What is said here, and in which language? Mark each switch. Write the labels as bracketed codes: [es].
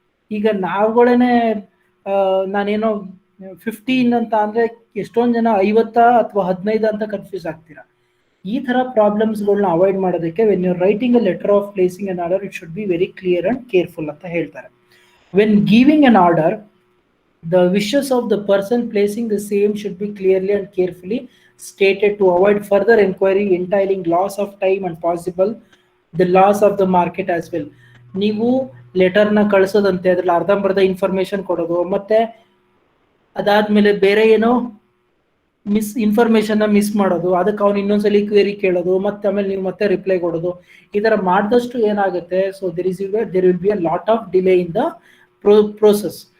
[kn] ಈಗ ನಾವುಗಳೇನೆ ನಾನೇನೋ 15 ಅಂತ ಅಂದ್ರೆ ಎಷ್ಟೊಂದು ಜನ 50 ಅಥವಾ 15 ಅಂತ ಕನ್ಫ್ಯೂಸ್ ಆಗ್ತೀರಾ. ಈ ತರ ಪ್ರಾಬ್ಲಮ್ಸ್ಗಳನ್ನ ಅವಾಯ್ಡ್ ಮಾಡೋದಕ್ಕೆ [en] when you writing a letter of placing an order it should be very clear and careful [kn] ಅಂತ ಹೇಳ್ತಾರೆ. [en] When giving an order, the wishes of the person placing the same should be clearly and carefully stated to avoid further inquiry entailing loss of time and possible the loss of the market as well. [kn] ನೀವು ಲೆಟರ್ನ ಕಳಿಸೋದಂತೆ ಅದ್ರಲ್ಲಿ ಅರ್ಧಂಬರ್ಧ information ಕೊಡೋದು, ಮತ್ತೆ ಅದಾದ್ಮೇಲೆ ಬೇರೆ ಏನೋ information miss ಮಾಡೋದು, ಅದಕ್ಕೆ ಅವ್ನು ಇನ್ನೊಂದ್ಸಲಿ ಕ್ವೇರಿ ಕೇಳೋದು, ಮತ್ತೆ ಆಮೇಲೆ ನೀವು ಮತ್ತೆ ರಿಪ್ಲೈ ಕೊಡೋದು, ಈ ತರ ಮಾಡಿದಷ್ಟು ಏನಾಗುತ್ತೆ, [en] So there will be a lot of delay in the process.